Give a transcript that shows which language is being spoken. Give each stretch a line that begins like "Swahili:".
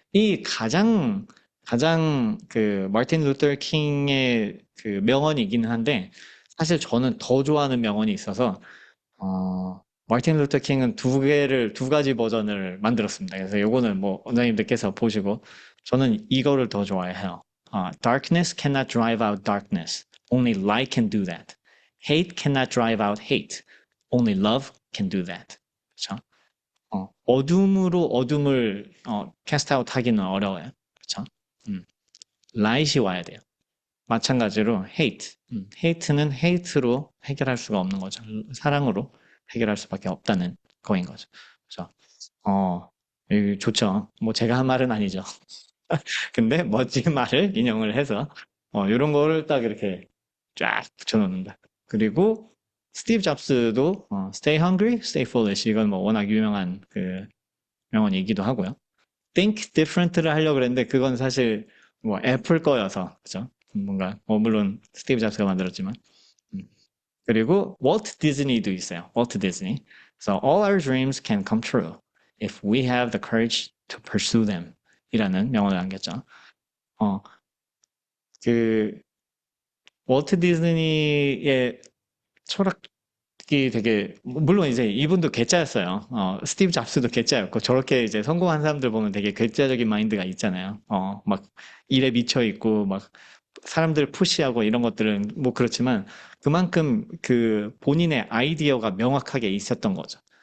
Korean: 이 가장 그 마틴 루터 킹의 그 명언이기는 한데 사실 저는 더 좋아하는 명언이 있어서 마틴 루터 킹은 두 가지 버전을 만들었습니다. 그래서 요거는 뭐 원장님들께서 보시고 저는 이거를 더 좋아해요.
English: Darkness cannot drive out darkness. Only light can do that. Hate cannot drive out hate. Only love can do that.
Korean: 그렇죠? 어둠으로 어둠을 캐스트 아웃 하기는 어려워요. 그렇죠? light이 와야 돼요. 마찬가지로 hate. hate는 hate로 해결할 수가 없는 거죠. 사랑으로 해결할 수밖에 없다는 거인 거죠. 그렇죠? 이거 좋죠. 뭐 제가 한 말은 아니죠. 근데 멋진 말을 인용을 해서 이런 거를 딱 이렇게 쫙 붙여놓는다. 그리고 스티브 잡스도
English: Stay hungry, stay foolish.
Korean: 이건 뭐 워낙 유명한 그 명언이기도 하고요. Think different를 하려고 그랬는데 그건 사실 뭐 애플 거여서 그죠? 뭔가 물론 스티브 잡스가 만들었지만 그리고 월트 디즈니도 있어요. 월트 디즈니.
English: So all our dreams can come true if we have the courage to pursue them.
Korean: 이라는 명언을 남겼죠. 그 월트 디즈니의 철학이 되게 물론 이제 이분도 괴짜였어요. 스티브 잡스도 괴짜였고 저렇게 이제 성공한 사람들 보면 되게 괴짜적인 마인드가 있잖아요. 막 일에 미쳐 있고 막 사람들 푸시하고 이런 것들은 뭐 그렇지만 그만큼 그 본인의 아이디어가 명확하게 있었던 거죠.